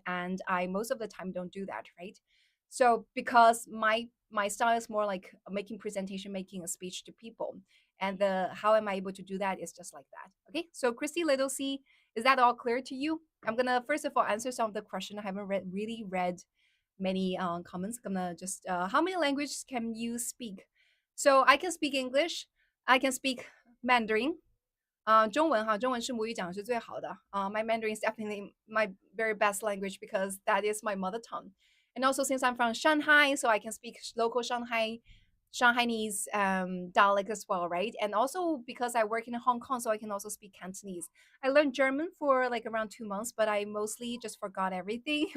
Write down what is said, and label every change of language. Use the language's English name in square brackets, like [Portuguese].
[English] And I most of the time don't do that, right? So because my style is more like making presentation, making a speech to people, and the how am I able to do that is just like that. Okay, so Christy Little C, is that all clear to you? I'm gonna first of all answer some of the question. I haven't really read many comments. I'm gonna just how many languages can you speak? So I can speak English, I can speak Mandarin, [Chinese] 中文哈，中文是母语讲是最好的。 [English] My Mandarin is definitely my very best language because that is my mother tongue. And also since I'm from Shanghai, so I can speak local Shanghainese dialect as well, right? And also because I work in Hong Kong, so I can also speak Cantonese. I learned German for like around 2 months, but I mostly just forgot everything.